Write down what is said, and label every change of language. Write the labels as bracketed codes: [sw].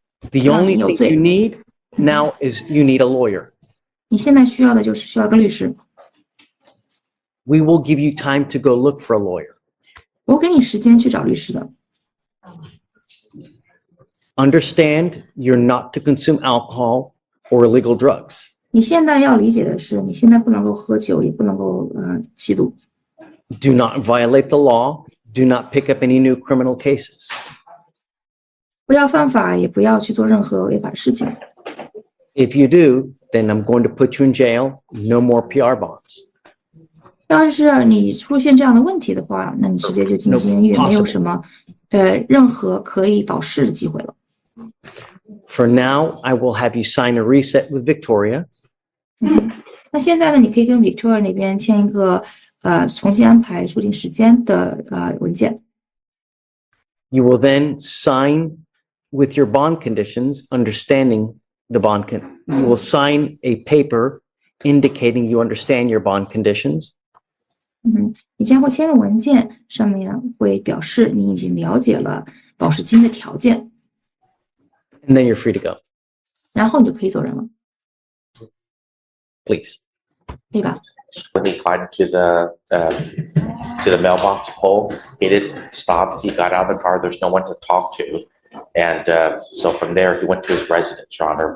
[en] The only thing you need now is you need a lawyer. [zh] 你现在需要的就是需要个律师。 [en] We will give you time to go look for a lawyer. [zh] 我给你时间去找律师的。 [en] Understand you're not to consume alcohol or illegal drugs. [zh] 你现在要理解的是，你现在不能够喝酒，也不能够吸毒。 [en] Do not violate the law. Do not pick up any new criminal cases. [zh] 不要犯法，也不要去做任何违法的事情。 [en] If you do, then I'm going to put you in jail. No more PR bonds. [zh] 要是你出现这样的问题的话，那你直接就进监狱， [en] No possible. [zh] 没有什么任何可以保释的机会了。 [en] For now, I will have you sign a reset with Victoria. [zh] 那现在呢，你可以跟 Victoria 那边签一个重新安排出庭时间的文件。 [en] You will then sign with your bond conditions, understanding the bond. You will sign a paper indicating you understand your bond conditions. [zh] 你将会签个文件，上面会表示你已经了解了保释金的条件， [en] And then you're free to go. [zh] 然后你就可以走人了， [en] Please. [zh] 可以吧？ [en] When he climbed to the mailbox pole, he didn't stop. He got out of the car. There's no one to talk to, and so from there he went to his residence, Your Honor.